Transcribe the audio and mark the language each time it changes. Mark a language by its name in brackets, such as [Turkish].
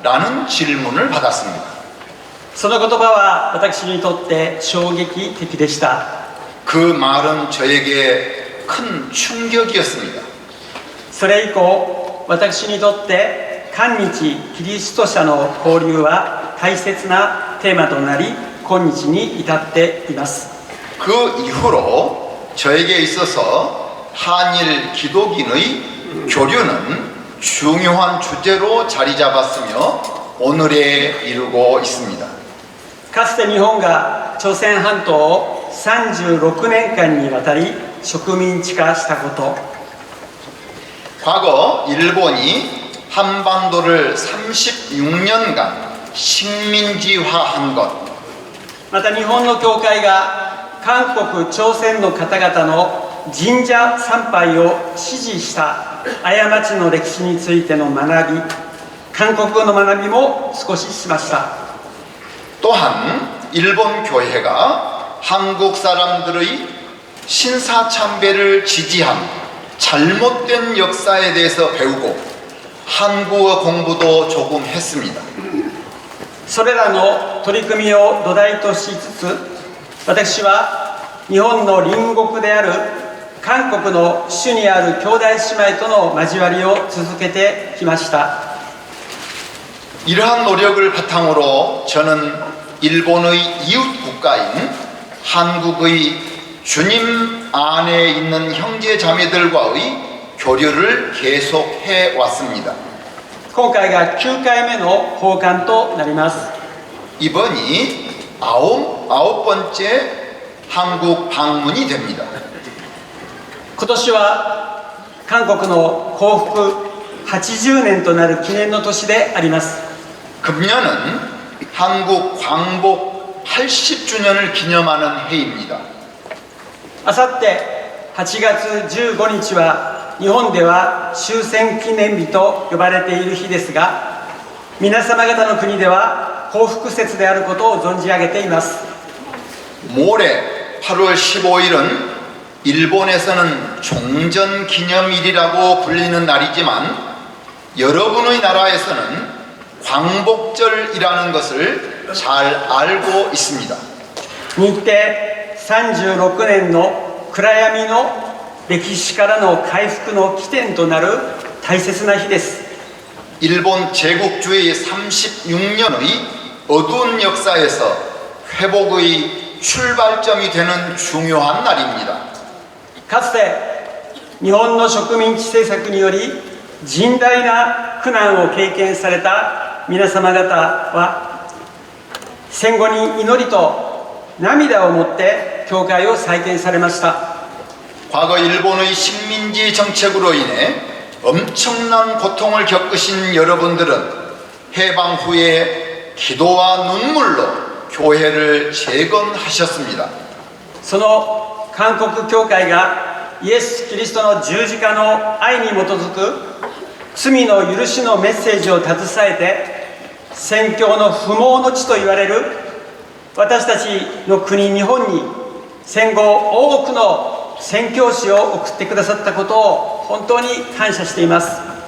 [Korean] 라는 질문을 받았습니다. [Japanese] その言葉は私にとって衝撃的でした。 [Korean] 그 말은 저에게 큰 충격이었습니다. [Japanese] それ以降私にとって韓日キリスト者の交流は大切なテーマとなり今日に至っています。 [Korean] 그 이후로 저에게 있어서 한일 기독인의 교류는 중요한 주제로 자리 잡았으며 오늘에 이르고 있습니다. [Japanese] かつて日本が朝鮮半島を36年間にわたり植民地化したこと、 [Korean] 과거 일본이 한반도를 36년간 식민지화한 것, [Japanese] また日本の教会が韓国朝鮮の方々の神社参拝を支持した過ちの歴史についての学び、韓国語の学びも少ししました。 [Korean] 또한 일본 교회가 한국 사람들의 신사참배를 지지한 잘못된 역사에 대해서 배우고 한국어 공부도 조금 했습니다. [Japanese] それらの取り組みを土台としつつ、私は日本の隣国である韓国の主にある兄弟姉妹との交わりを続けてきました。 [Korean] 이러한 노력을 바탕으로 저는 일본의 이웃 국가인 한국의 주님 안에 있는 형제 자매들과의 교류를 계속해 왔습니다. [Japanese] 今回が9回目の訪韓となります。 [Korean] 이번이 아홉 번째 한국 방문이 됩니다. [Japanese] 今年は韓国の降伏80年となる記念の年であります。 [Korean] 금년은 한국 광복 80주년을 기념하는 해입니다. [Japanese] あさって8月15日は日本では終戦記念日と呼ばれている日ですが、皆様方の国では降伏節であることを存じ上げています。 [Korean] 모레 8월 15일은 일본에서는 종전기념일이라고 불리는 날이지만 여러분의 나라에서는 광복절이라는 것을 잘 알고 있습니다. [Japanese] 日程36年の暗闇の歴史からの回復の起点となる大切な日です。 [Korean] 일본 제국주의 36년의 어두운 역사에서 회복의 출발점이 되는 중요한 날입니다. [Japanese] かつて日本の植民地政策により甚大な苦難を経験された皆様方は戦後に祈りと涙を持って教会を再建されました。 [Korean] 과거 일본의 식민지 정책으로 인해 엄청난 고통을 겪으신 여러분들은 해방 후에 기도와 눈물로 교회를 재건하셨습니다. [Japanese] その韓国教会がイエス・キリストの十字架の愛に基づく罪の許しのメッセージを携えて宣教の不毛の地と言われる私たちの国日本に戦後多くの宣教師を送ってくださったことを本当に感謝しています。